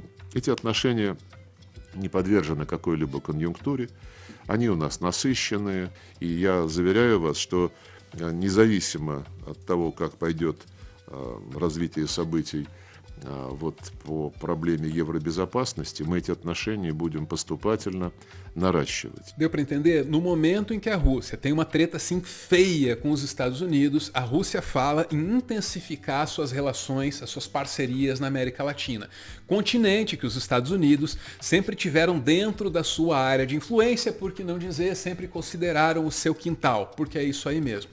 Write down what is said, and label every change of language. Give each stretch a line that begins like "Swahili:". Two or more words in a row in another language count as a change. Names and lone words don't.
Russian: Эти отношения не подвержены какой-либо конъюнктуре, они у нас насыщенные, и я заверяю вас, что независимо от того, как пойдет развитие событий вот по проблеме евробезопасности, мы эти отношения будем поступательно наращивать.
Portuguese: Deu para entender? No momento em que a Rússia tem uma treta assim feia com os Estados Unidos, a Rússia fala em intensificar suas relações, as suas parcerias na América Latina. Continente que os Estados Unidos sempre tiveram dentro da sua área de influência, por que não dizer, sempre consideraram o seu quintal, porque é isso aí mesmo.